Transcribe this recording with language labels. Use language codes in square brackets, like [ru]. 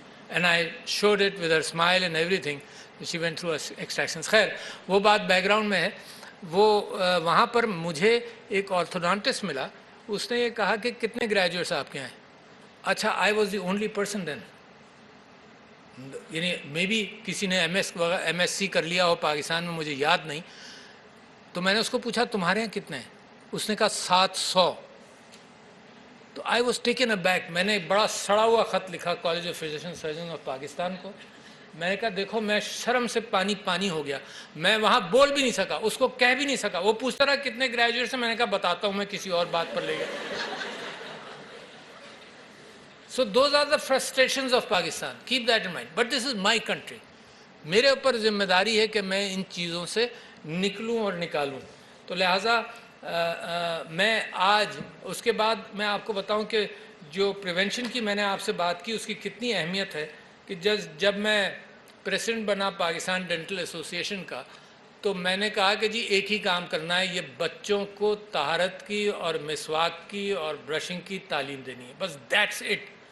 [en] And I showed it with her smile and everything. She went through extractions. [hi] खैर, वो बात background में है. वो वहाँ पर मुझे एक ऑर्थोडोंटिस्ट मिला. उसने ये कहा कि कितने ग्रेजुएट्स आपके हैं. अच्छा, [en] I was the only person then. [hi] यानी [en] maybe [hi] किसी ने MSc कर लिया हो पाकिस्तान में, मुझे याद नहीं. तो मैंने उसको पूछा तुम्हारे यहाँ कितने हैं. उसने कहा 700. तो [en] I was taken aback. [hi] मैंने एक बड़ा सड़ा हुआ ख़त लिखा college of physician surgeon of Pakistan को. मैंने कहा देखो, मैं शर्म से पानी हो गया. मैं वहाँ बोल भी नहीं सका, उसको कह भी नहीं सका. वो पूछता रहा कितने ग्रेजुएट्स हैं. मैंने कहा बताता हूँ, मैं किसी और बात पर ले गया. [en] So those are the frustrations of Pakistan. Keep that in mind. But this is my country. [hi] मेरे ऊपर जिम्मेदारी है कि मैं इन चीज़ों से निकलूं और निकालूं. तो लिहाजा मैं आज, उसके बाद मैं आपको बताऊं कि जो प्रिवेंशन की मैंने आपसे बात की उसकी कितनी अहमियत है. कि जब मैं प्रेसिडेंट बना पाकिस्तान डेंटल एसोसिएशन का, तो मैंने कहा कि जी एक ही काम करना है, ये बच्चों को तहारत की और मिसवाक की और ब्रशिंग की तालीम देनी है, बस [en] That's it.